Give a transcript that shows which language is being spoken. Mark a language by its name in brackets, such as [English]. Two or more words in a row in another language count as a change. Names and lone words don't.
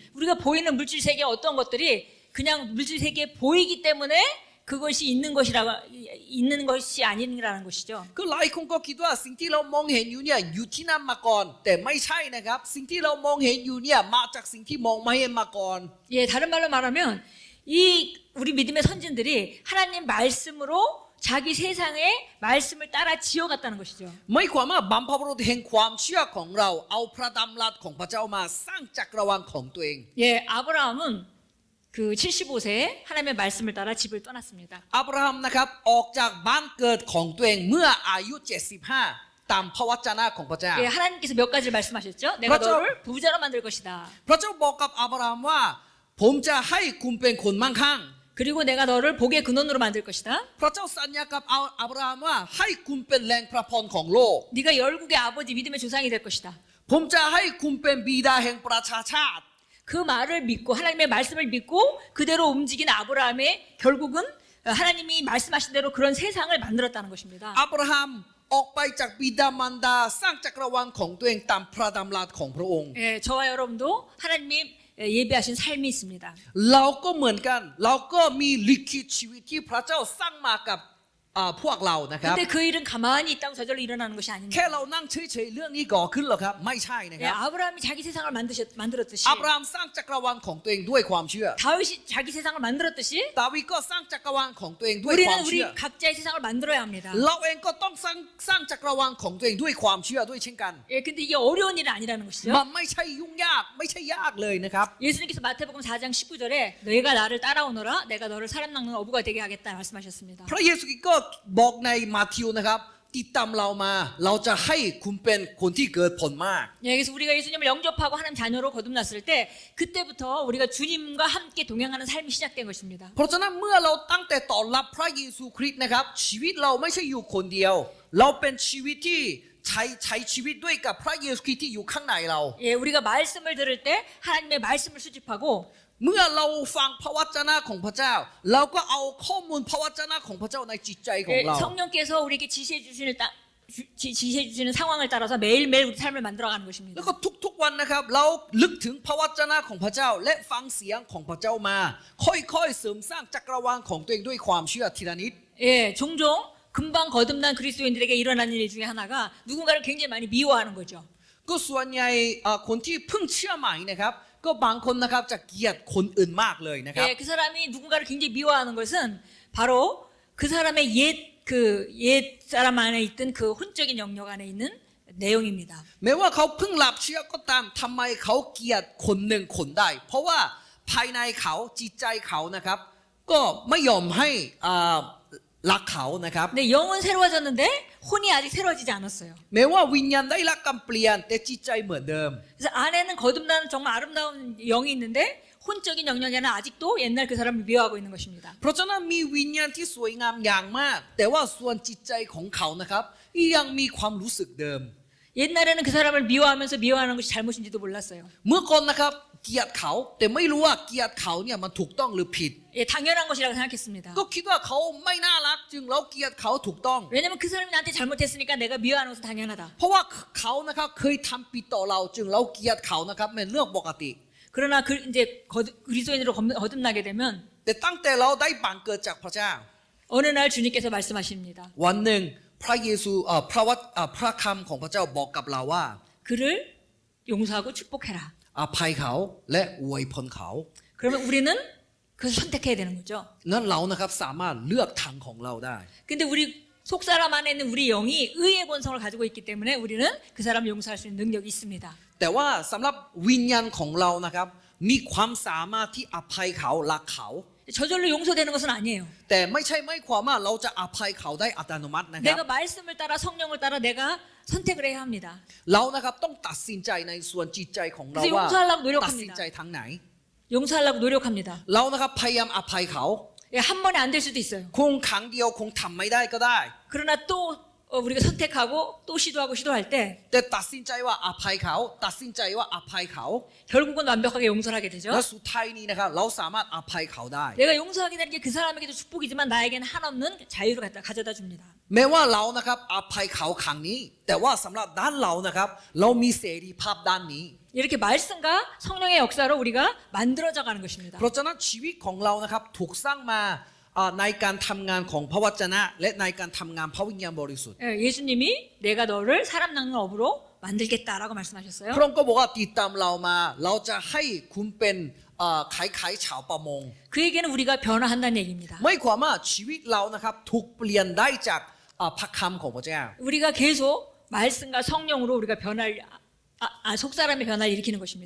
[Korean] 우리가 보이는 물질 세계 어떤 것들이 그냥 물질 세계에 보이기 때문에 그것이 있는 것이 아니라는 것이죠. [Thai] ก็หลายคนก็คิดว่าสิ่งที่เรามองเห็นอยู่เนี่ยอยู่ที่นั่นมาก่อนแต่ไม่ใช่นะครับสิ่งที่เรามองเห็นอยู่เนี่ยมาจากสิ่งที่มองไม่เห็นมาก่อน [Korean] 예, 다른 말로 말하면 이 우리 믿음의 선진들이 하나님 말씀으로 자기 세상에 말씀을 따라 지어갔다는 것이죠. [Thai] ไม่ความว่าบัมพบุรุษแห่งความเชื่อของเราเอาพระดำรัสของพระเจ้ามาสร้างจักรวาลของตัวเอง [Korean] 예, 아브라함은 그 75세에 하나님의 말씀을 따라 집을 떠났습니다. [Thai] อับราฮัมนะครับออกจากบ้านเกิดของตัวเองเมื่ออายุ75ตามพระวจนะของพระเจ้า [Korean] 예, 하나님께서 몇 가지를 말씀하셨죠? 내가 그렇죠. 너를 부자로 만들 것이다. [Thai] พระเจ้าบอกกับอับราฮัมว่าผมจะให้คุณเป็นคนมั่งคั่ง [Korean] 그리고 내가 너를 복의 근원으로 만들 것이다. [Thai] พระเจ้าสัญญากับอับราฮัมว่าให้คุณเป็นแหล่งพระพรของโลก [Korean] 네가 열국의 아버지 믿음의 조상이 될 것이다. [Thai] ผมจะให้คุณเป็นบิดาแห่งประชาชาติ [Korean] 그 말을 믿고 하나님의 말씀을 믿고 그대로 움직인 아브라함의 결국은 하나님이 말씀하신 대로 그런 세상을 만들었다는 것입니다. [Thai] อับราฮัมออกไปจากบิดามารดาสร้างจักรวาลของตัวเองตามพระดำรัสของพระองค์ [Korean] 예, 저와 여러분도 하나님이 예배하신 삶이 있습니다. [Thai] เราก็เหมือนกันเราก็มีลิขิตชีวิตที่พระเจ้าสร้างมากับพวกเรานะครับ [Korean] 근데 그 일은 가만히 있다고 저절로 일어나는 것이 [Thai] แค่ [Korean] 아닙니다. [Thai] เรานั่งเฉยๆเรื่องนี้ก่อขึ้นหรอครับไม่ใช่นะค [Korean] 예, [Thai] รับ [Korean] 아브라함이 자기 세상을 만들었듯이 [Thai] อับราฮัมสร้างจักรวาลของตัวเองด้วยความเชื่อ [Korean] 다윗이 자기 세상을 만들었듯이 [Thai] ดาวิดก็สร้างจักรวาลของตัวเองด้วยความ [Korean] 우리는 [Thai] เชื่อ [Korean] 우리 각자의 세상을 만들어야 합니다. [Thai] เราเองก็ต้องสร้างจักรวาลของตัวเองด้วยความเชื่อด้วยเช่นกัน [Korean] 예, 근데 이게 어려운 일은 아니라는 것이죠. [Thai] มันไม่ใช่ยุ่งยากไม่ใช่ยากเลยนะครับ [Korean] 예수님께서 마태복음 4장 19절에 너희가 나를 따라오너라 내가 너를 사람 낚는 어부가 되게 하겠다 말씀하셨습니다. [Thai] พระเยซูคริสต์ก็บอกในมาทิวนะครับติดตามเรามาเราจะให้คุณเป็นคนที่เกิดผลมาก [Korean] 예, 그래서 우리가 예수님을 영접하고 하나님 자녀로 거듭났을 때 그때부터 우리가 주님과 함께 동행하는 삶이 시작된 것입니다. [Thai] เพราะฉะนั้นเมื่อเราตั้งแต่ต้อนรับพระเยซูคริสต์นะครับชีวิตเราไม่ใช่อยู่คนเดียวเราเป็นชีวิตที่ใช้ชีวิตด้วยกับพระเยซูคริสต์ที่อยู่ข้างในเรา [Korean] 예, 우리가 말씀을 들을 때 하나님의 말씀을 수집하고 [Thai] เมื่อเราฟังพระวจนะของพระเจ้าเราก็เอาข้อมูลพระวจนะของพระเจ้าในจิตใจของ [Korean] 예, [Thai] เรา [Korean] 성령께서 우리에게 지시해 주시는 상황을 따라서 매일매일 우리 삶을 만들어가는 [Thai] แล้ว [Korean] 것입니다. [Thai] ก็ทุกๆวันนะครับเราลึกถึงพระวจนะของพระเจ้าและฟังเสียงของพระเจ้ามาค่อยๆเสริมสร้างจักรวาลของตัวเองด้วยความเชื่อทีละนิด [Korean] 예, 종종 금방 거듭난 그리스도인들에게 일어나는 일 중에 하나가 누군가를 굉장히 많이 미워하는 거죠. [Thai] ก็ส่วนใหญ่คนที่เพิ่งเชื่อใหม่นะครับก็บางคนนะครับจะเกลียดคนอื่นมากเลยนะครับ [Korean] 예, 그 사람이 누군가를 굉장히 미워하는 것은 바로 그 사람의 옛 사람 안에 있던 그 혼적인 영역 안에 있는 내용입니다. [Thai] แม้ว่าเขาเพิ่งหลับเชื่อก็ตามทำไมเขาเกลียดคนหนึ่งคนได้ เพราะว่าภายในเขาจิตใจเขานะครับก็ไม่ยอมให้รักเขานะครับ [Korean] 근데 영은 새로워졌는데 혼이 아직 새로워지지 않았어요. [Thai] แม้ว่าวิญญาณได้รับการเปลี่ยนแต่จิตใจเหมือนเดิม [Korean] 그래서 안에는 거듭나는 정말 아름다운 영이 있는데 혼적인 영역에는 아직도 옛날 그 사람을 미워하고 있는 것입니다. [Thai] เพราะฉะนั้นมีวิญญาณที่สวยงามอย่างมาก แต่ว่าส่วนจิตใจของเขานะครับยังมีความรู้สึกเดิม [Korean] 옛날에는 그 사람을 미워하면서 미워하는 것이 잘못인지도 몰랐어요. [Thai] เมื่อก่อนนะครับเกลียดเขาแต่ไม่รู้ว่าเกลียดเขาเนี่ยมันถูกต้องหรือผิด [Korean] 예, 당연한 것이라고 생각했습니다. [Thai] ก็คิดว่าเขาไม่น่ารักจึงเราเกลียดเขาถูกต้อง [Korean] 왜냐면 그 사람이 나한테 잘못했으니까 내가 미워하는 것은 당연하다. [Thai] เพราะว่าเขานะครับเคยทำผิดต่อเราจึงเราเกลียดเขานะครับเป็นเรื่องปกติ [Korean] 그러나 이제 그리스도인으로 거듭나게 되면 [Thai] แต่ตั้งแต่เราได้บังเกิดจากพระเจ้า [Korean] 어느 날 주님께서 말씀하십니다. [Thai] วันหนึ่งพระเยซูพระคำของพระเจ้าบอกกับเราว่า [Korean] 그를 용서하고 축복해라. [Thai] อภัยเขาและอวยพรเขา [Korean] 그러면 우리는 그걸 선택해야 되는 거죠. [Thai] นั้นเรานะครับสามารถเลือกทางของเราได้ [Korean] 근데 우리 속 사람 안에 있는 우리 영이 의의 본성을 가지고 있기 때문에 우리는 그 사람을 용서할 수 있는 능력이 있습니다. [Thai] แต่ว่าสำหรับวิญญาณของเรานะครับมีความสามารถที่อภัยเขารักเขา [Korean] 저절로 용서되는 것은 아니에요. [Thai] แต่ไม่ใช่ไม่ความว่าเราจะอภัยเขาได้อัตโนมัตินะครับ [Korean] 내가 말씀을 따라 성령을 따라 내가 선택을 해야 합니다. [Thai] เรานะครับต้องตัดสินใจในส่วนจิตใจของเรา [Korean] 그래서 [Thai] ว่า [Korean] 용서하려고 [Thai] ตัดสิน [Korean] 노력합니다. [Thai] ใจทางไหน [Korean] 용서하려고 노력합니다. [Thai] เรานะครับพยายามอภัยเขา [Korean] 예, 한 번에 안 될 수도 있어요. [Thai] คงครั้งเดียวคงทำไม่ได้ก็ได้ [Korean] 그러나 또 우리가 선택하고 또 시도하고 시도할 때 [Thai] แต่ตัดสินใจว่าอภัยเขาตัดสินใจว่าอภัยเขา [Korean] 결국은 완벽하게 용서를 하게 되죠. [Thai] และสุดท้ายนี้นะครับเราสามารถอภัยเขาได้ [Korean] 내가 용서하게 되는 게 그 사람에게도 축복이지만 나에게는 한없는 자유를 가져다 줍니다. [Thai] แม้ว่าเรานะครับอภัยเขาครั้งนี้ แต่ว่าสำหรับด้านเรานะครับเรามีเสรีภาพด้านนี้ [Korean] 이렇게 말씀과 성령의 역사로 우리가 만들어져 가는 것입니다. [Thai] เพราะฉะนั้นชีวิตของเรานะครับถูกสร้างมาในการทำงานของพระวจนะและในการทำงานพระวิญญาณบริสุทธิ์ [Korean] 예수님이 내가 너를 사람 낚는 업으로 만들겠다라고 말씀하셨어요. [Thai] พระองค์ก็บอกว่าติดตามเรามาเราจะให้คุณเป็นขายชาวประมง [Korean] 그에게는 우리가 변화한다는 얘기입니다. [Thai] ไม่ความว่าชีวิตเรานะครับถูกเปลี่ยนได้จากพระคำของพระเจ้า [Korean] 우리가 계속 말씀과 성령으로 우리가 속 사람의 변화를 일으키는 것입니다.